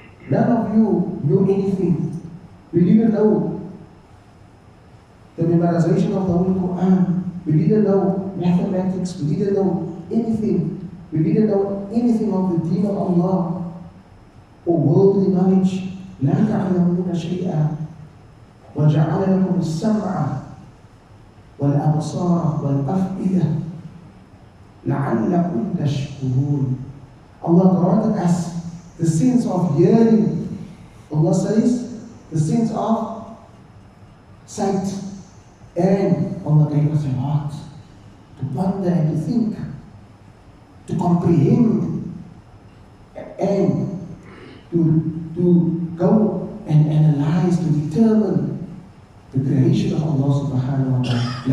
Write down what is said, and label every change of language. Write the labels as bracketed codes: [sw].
[en] None of you knew anything. We didn't know the memorization of the Holy Quran. We didn't know mathematics. We didn't know anything. We didn't know anything of the deen of Allah or worldly knowledge. [ar] لا تعلمون شيئا وجعل لكم السمع والأبصار والأفئدة لعلكم تشكرون. [en] Allah granted us the sense of hearing. Allah says the sense of sight, and Allah gave us a heart to ponder and to think, to comprehend, and to go and analyze, to determine the creation of Allah subhanahu wa ta'ala.